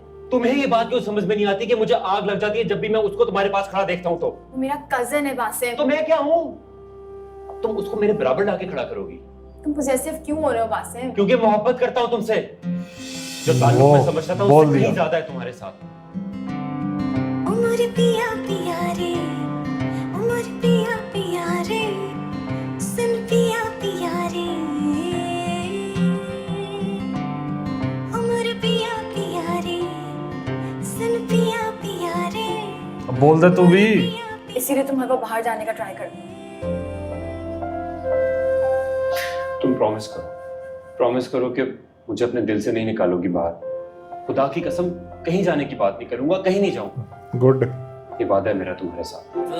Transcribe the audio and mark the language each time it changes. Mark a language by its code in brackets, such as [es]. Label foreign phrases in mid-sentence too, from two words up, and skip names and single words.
[hi] तुम्हें ये बात क्यों समझ में नहीं आती कि मुझे आग लग जाती है जब भी मैं उसको तुम्हारे पास खड़ा देखता हूँ? तो वो मेरा कजन है बासिम। तो मैं क्या हूँ? तुम उसको मेरे बराबर लाके खड़ा करोगी? तुम पोजेसिव क्यों हो रहे हो बासिम? क्योंकि मोहब्बत करता हूँ तुमसे। जो ताल्लुक मैं समझता था बोल उससे दिया। कहीं ज्यादा है तुम्हारे साथ। उमर पिया पिया रे, उमर पिया पिया रे, सुन पिया पिया रे, उमर पिया पिया रे, सुन पिया पिया रे। अब बोल दे तू भी। इसीलिए तुम हर बार बाहर जाने का ट्राई करती हो। तुम प्रॉमिस करो कि मुझे अपने दिल से नहीं निकालोगी बाहर। खुदा की कसम, कहीं जाने की बात नहीं करूंगा, कहीं नहीं जाऊंगा। गुड। ये वादा है मेरा तुम्हारे साथ।